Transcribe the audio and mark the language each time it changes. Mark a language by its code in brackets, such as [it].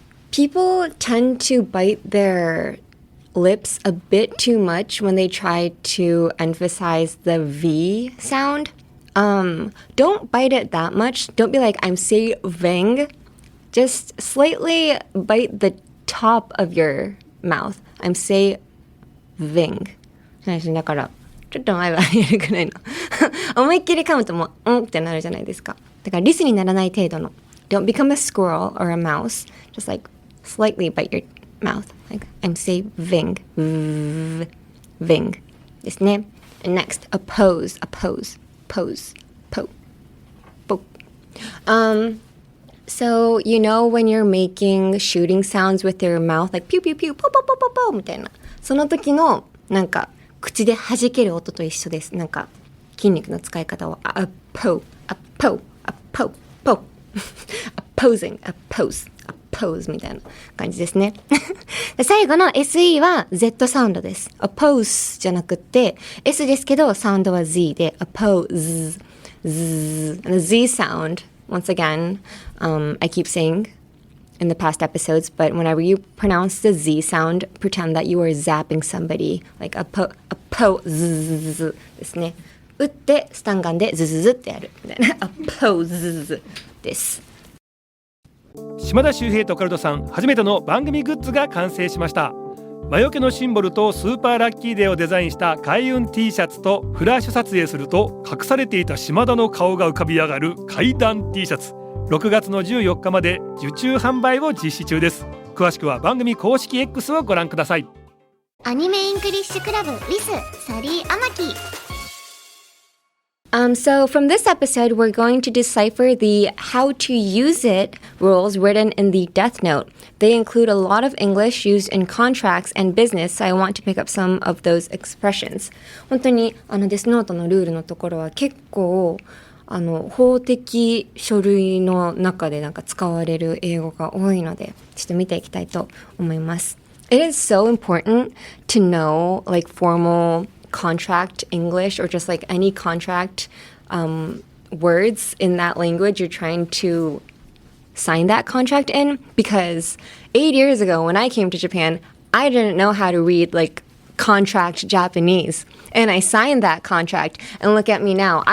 [en] People tend to bite their lips a bit too much when they try to emphasize the V sound. Don't bite it that much. Don't be like, I'm saving. Just slightly bite the top of your mouth. I'm saving. [ja] だから、ちょっと前はやるくらいの。思いっきり噛むともう、ってなるじゃないですか。だからリスにならない程度の。 [en] Don't become a squirrel or a mouse. Just like slightly bite your mouth. Like, I'm saving. Ving. [ja] ですね。 [en] And next, oppose. Oppose. Pose. Po. Po. So, you know when you're making shooting sounds with your mouth, like pew pew pew, po po po po po [ja] みたいな。その時のなんか口で弾ける音と一緒です。なんか筋肉の使い方を [en] a po, a po, a po, po, opposing, oppose, oppose [ja] みたいな感じですね。最後の SE は Z サウンドです。oppose じゃなくて S ですけどサウンドは Z で [en] oppose, Z sound. Once again, I keep saying in the past episodes, but whenever you pronounce the Z sound, pretend that you are zapping somebody, like a po z [ja] ですね。打ってスタンガンでズズズってやるみたいな。 [en] a po z [ja] です。島田秀平とオカルトさん、初めての番組グッズが完成しました。魔除けのシンボルとスーパーラッキーデーをデザインした開運 T シャツとフラッシュ撮影すると隠されていた島田の顔が浮かび上がる怪談 T シャツ、6月の14日まで受注販売を実施中です。詳しくは番組公式 X をご覧ください。アニメイングリッシュクラブリスサリーアマキ。 [en] So from this episode, we're going to decipher the how to use it rules written in the Death Note. They include a lot of English used in contracts and business, so I want to pick up some of those expressions. [ja] 本当にデスノートのルールのところは結構法的書類の中でなんか使われる英語が多いので、ちょっと見ていきたいと思います。 [en] It is so important to know like formal contract English or just like any contract words in that language you're trying to sign that contract in, because 8 years ago when I came to Japan, I didn't know how to read like contract Japanese, and I signed that contract, and look at me now.